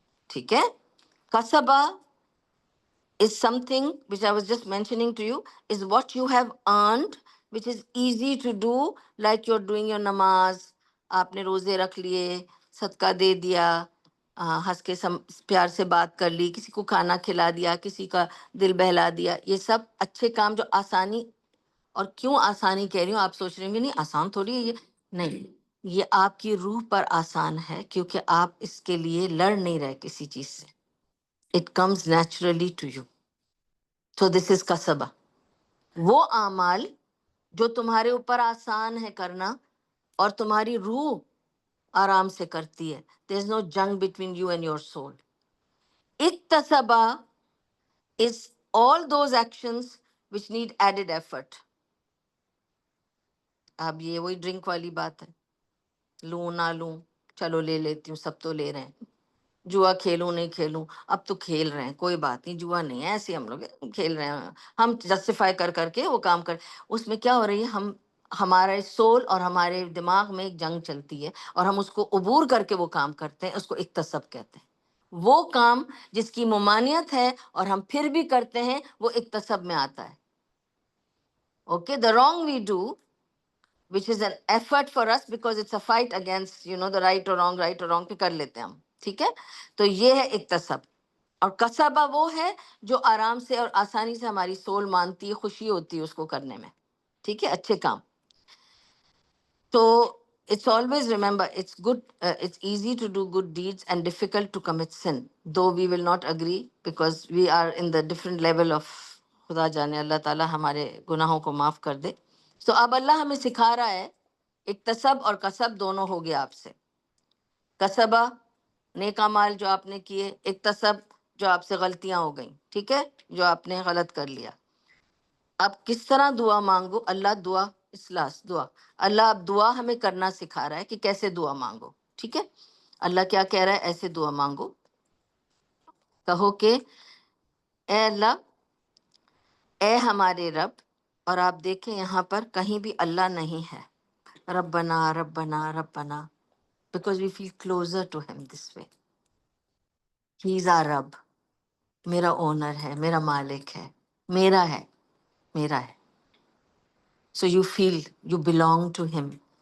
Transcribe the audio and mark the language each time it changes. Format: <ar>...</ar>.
<ur>ٹھیک ہے،</ur> <en>کسبہ is something which I was just mentioning to you, is what you have earned, which is easy to do, like you're doing your namaz.</en> <ur>آپ نے روزے رکھ لیے، صدقہ دے دیا، ہنس کے پیار سے بات کر لی، کسی کو کھانا کھلا دیا، کسی کا دل بہلا دیا. یہ سب اچھے کام جو آسانی. اور کیوں آسانی کہہ رہی ہوں؟ آپ سوچ رہے ہوں گے نہیں آسان تھوڑی ہے یہ. نہیں، یہ آپ کی روح پر آسان ہے، کیونکہ آپ اس کے لیے لڑ نہیں رہے کسی چیز سے.</ur> <en>It comes naturally to you. So this is kasaba.</en> <ur>وہ اعمال جو تمہارے اوپر آسان ہے کرنا اور تمہاری روح آرام سے کرتی ہے.</ur> <en>There is no jung between you and your soul. اکتسبہ is all those actions which need added effort.</en> <ur>اب یہ وہی ڈرنک والی بات ہے، لوں نہ لوں، چلو لے لیتی ہوں، سب تو لے رہے ہیں. جوا کھیلوں نہیں کھیلوں، اب تو کھیل رہے ہیں، کوئی بات نہیں، جوا نہیں ہے، ایسے ہم لوگ کھیل رہے ہیں. ہم جسٹیفائی کر کر کے وہ کام کر. اس میں کیا ہو رہی ہے؟ ہمارے سول اور ہمارے دماغ میں ایک جنگ چلتی ہے، اور ہم اس کو عبور کر کے وہ کام کرتے ہیں. اس کو اکتسب کہتے ہیں. وہ کام جس کی ممانعت ہے اور ہم پھر بھی کرتے ہیں، وہ اکتسب میں آتا ہے.</ur> <en>okay, the wrong we do, which is an effort for us because it's a fight against the right or wrong</en> <ur>پہ کر لیتے ہیں ہم. ٹھیک ہے، تو یہ ہے اکتسب. اور کسبہ وہ ہے جو آرام سے اور آسانی سے ہماری سول مانتی ہے، خوشی ہوتی ہے اس کو کرنے میں. ٹھیک ہے، اچھے کام.</ur> <en>تو it's always remember, it's good, it's easy to do good deeds and difficult to commit sin, though we will not agree because we are in the different level of.</en> <ur>خدا جانے، اللہ تعالیٰ ہمارے گناہوں کو معاف کر دے. تو اب اللہ ہمیں سکھا رہا ہے اکتسب اور کسب دونوں ہو گیا آپ سے. کسبہ نیک اعمال جو آپ نے کیے، اکتسب جو آپ سے غلطیاں ہو گئیں، ٹھیک ہے، جو آپ نے غلط کر لیا. اب کس طرح دعا مانگو؟ اللہ دعا اخلاص دعا، اللہ اب دعا ہمیں کرنا سکھا رہا ہے کہ کیسے دعا مانگو. ٹھیک ہے، اللہ کیا کہہ رہا ہے؟ ایسے دعا مانگو. کہو کہ اے اللہ، اے ہمارے رب. اور آپ دیکھیں یہاں پر کہیں بھی اللہ نہیں ہے.</ur> <ar>ربنا ربنا ربنا،</ar> <en>because we feel closer to him this way. He is our</en> <ur>رب، میرا اونر ہے، میرا مالک ہے، میرا ہے، میرا ہے.</ur> <en>So you feel you belong to him.</en>